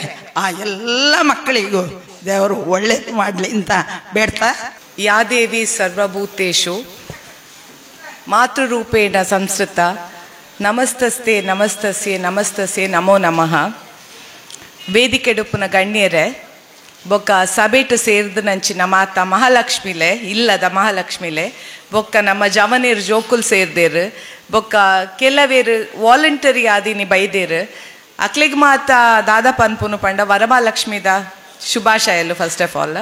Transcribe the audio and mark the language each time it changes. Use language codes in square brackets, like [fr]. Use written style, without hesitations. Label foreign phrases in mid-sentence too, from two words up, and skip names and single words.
[kn] ಆ ಎಲ್ಲ ಮಕ್ಕಳಿಗೂ ದೇವರು ಒಳ್ಳೇದು ಮಾಡಲಿ ಅಂತ ಬೇಡ್ತಾ, [sa] ಯಾ ದೇವಿ ಸರ್ವಭೂತೇಷು ಮಾತೃರೂಪೇಣ ಸಂಸ್ಕೃತ ನಮಸ್ತಸ್ತೆ ನಮಸ್ತಸ್ಯೆ ನಮಸ್ತಸ್ಯೆ ನಮೋ ನಮಃ. [tcy] ವೇದಿಕೆಡುಪುನ ಗಣ್ಯರೇ ಬೊಕ್ಕ ಸಭೆಟು ಸೇರಿದ ನಂಚಿನ ಮಾತ ಮಹಾಲಕ್ಷ್ಮಿಲೆ ಇಲ್ಲದ ಮಹಾಲಕ್ಷ್ಮಿಲೆ ಬೊಕ್ಕ ನಮ್ಮ ಜವನೇರು ಜೋಕುಲ್ ಸೇರ್ದೇರು ಬೊಕ್ಕ ಕೆಲವೇರು ವಾಲಂಟರಿ ಆದಿನಿ ಬೈದೇರು ಅಕ್ಲಿಗ್ ಮಾತ ದಾದ ಪನ್ಪುನು ಪಂಡ ವರಮಹಾಲಕ್ಷ್ಮಿದ ಶುಭಾಶಯಲು [en] first of all.